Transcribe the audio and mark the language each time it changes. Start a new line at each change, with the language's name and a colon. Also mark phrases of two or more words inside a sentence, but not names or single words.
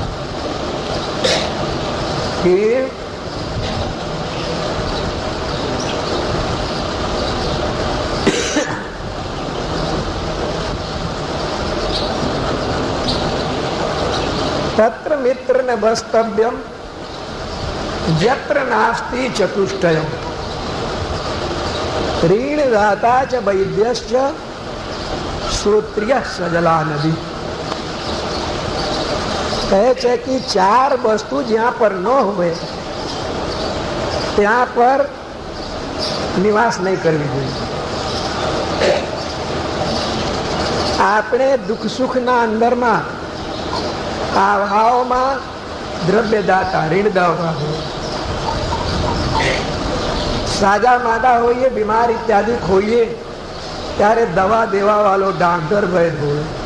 Sanskrit: के तत्र मित्र ने वस्तव्यम यत्र नास्ति चतुष्टयम् ऋणदाता च वैद्यश्च श्रोत्रियः सजला नदी।
Gujarati: કહે છે કે ચાર વસ્તુ જ્યાં પર ન હોય ત્યાં પર નિવાસ નહીં કરવી જોઈએ. આપણે દુઃખ સુખના અંદરમાં આ ભાવમાં દ્રવ્યદાતા ઋણદાતા હોય, સાજા માદા હોઈએ, બીમાર ઇત્યાદિ હોઈએ ત્યારે દવા દેવા વાળો ડાક્ટર વૈદ હોય.